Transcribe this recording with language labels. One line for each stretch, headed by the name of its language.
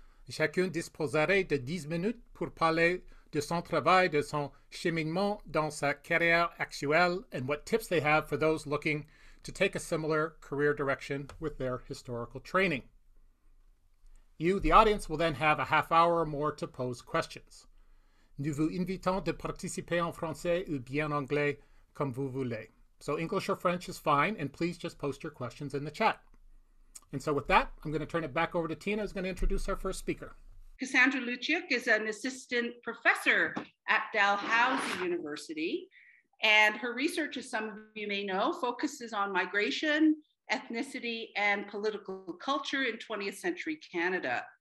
French: Chacun disposerait de 10 minutes pour parler de son travail, de son cheminement dans sa carrière actuelle,
English: and what tips they have for those looking to take a similar career direction with their historical training. You, the audience, will then have a half hour or more to pose questions.
French: Nous vous invitons de participer en français ou bien anglais, comme vous voulez.
English: So English or French is fine, and please just post your questions in the chat. And so with that, I'm going to turn it back over to Tina, who's going to introduce our first speaker. Cassandra Lucia is an assistant professor at Dalhousie University, and her research, as some of you may know, focuses on migration, ethnicity, and political culture in 20th century Canada.